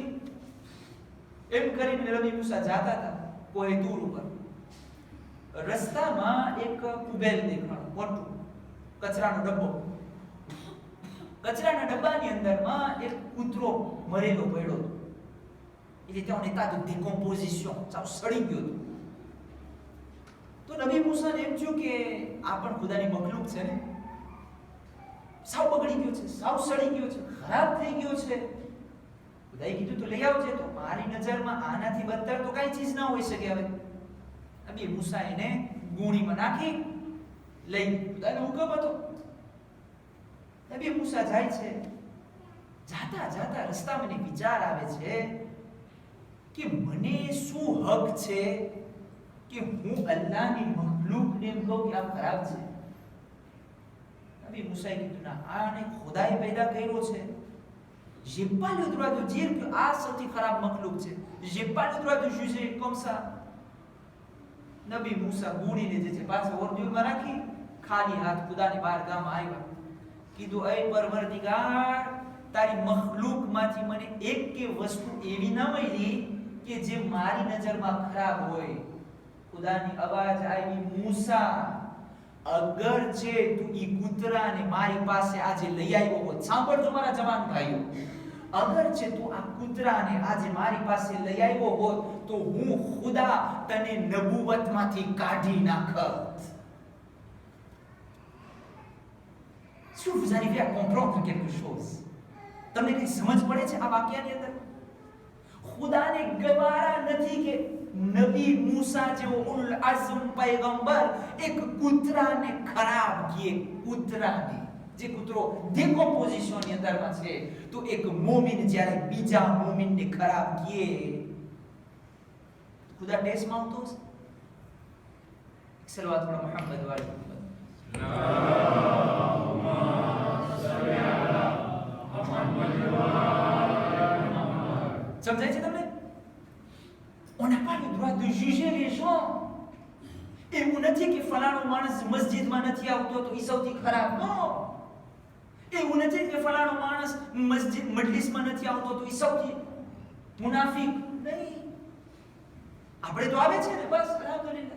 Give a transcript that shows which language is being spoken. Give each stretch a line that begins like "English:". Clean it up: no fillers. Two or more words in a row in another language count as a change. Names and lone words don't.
Gujarati: એમ કરીને નબી મૂસા જાતા હતા કોઈ દૂર ઉપર. રસ્તામાં એક કુબેર દેખાણું, મોટું કચરાનો ડબ્બો. કચરાના ડબ્બાની અંદરમાં એક કૂતરો મરેલો પડ્યો હતો. એટલે ત્યાં એતા
French: de décomposition,
Gujarati: સાવ સડી ગયો હતો. તો નબી મૂસાને એમ થયું કે આ પણ ખુદાની મખલુક છે ને, સાવ બગડી ગયો છે, સાવ સડી ગયો છે, ખરાબ થઈ ગયો છે. ખુદાએ કીધું તો લઈ આવજે. તો મારી નજરમાં આનાથી બદતર તો કઈ ચીજ ના હોઈ શકે. હવે નબી મૂસા એને ગુણીમાં નાખી લઈ, ખુદાનો હુકમ હતો. નબી મૂસા જાય છે. જાતા જાતા રસ્તામાં મને વિચાર આવે છે કે મને શું હક છે કે હું અલ્લાહની મખલૂકને એમ કહું કે આ ખરાબ છે. નબી મૂસાએ કીધું ના, આને ખુદાએ પેદા કર્યો છે.
French: J'ai pas le droit de dire que
Gujarati: આ સૌથી ખરાબ મખલૂક છે.
French: J'ai pas le droit de juger comme ça.
Gujarati: નબી મૂસા ગુણીને જે છે પાછા ઓરડીમાં રાખી ખાલી હાથ ખુદાની બારગાહમાં આવ્યા. કીધું, એ પરવરદિગાર, તારી મખલૂકમાંથી મને એક કે વસ્તુ એવી ન મળી કે જે મારી નજરમાં ખરાબ હોય. ખુદાની અવાજ આવી, મૂસા, અગર છે તું ઈ કૂતરાને મારી પાસે આજે લઈ આવ્યો હોત, સાંભળજો મારા જવાન ભાઈઓ, અગર છે તું આ કૂતરાને આજે મારી પાસે લઈ આવ્યો હોત તો હું ખુદા તને નબુવતમાંથી કાઢી નાખત.
French: Est-ce que vous arrivez à comprendre quelque chose?
Gujarati: તમને કઈ સમજ પડે છે આ વાક્યની અંદર? ખુદાને ગવારા નથી કે નબી મૂસા જેવો
Arabic: أولو العزم
Gujarati: પૈગંબર એક કૂતરાને ખરાબ કહે. કૂતરાને, જે કૂતરો ડિકોમ્પોઝિશન ની અંદરમાં છે, તો એક મોમિન જ્યારે બીજા મોમિનને ખરાબ કહે, ખુદા ટેસ્ટમાં આવતો હશે. સલવાત પઢો મુહમ્મદ વાલી મુહમ્મદ. સમજાય છે તમને?
French: On n'a pas le droit de juger les gens.
Gujarati: એવું નથી કે ફલાણો માણસ મસ્જિદમાં નથી આવતો તો એ સૌથી ખરાબ. નો. એવું નથી કે ફલાણો માણસ મજલિસમાં નથી આવતો તો એ સૌથી મુનાફિક. નહીં. આપણે તો આવે છે ને, બસ અલ્હમ્દુલિલ્લાહ.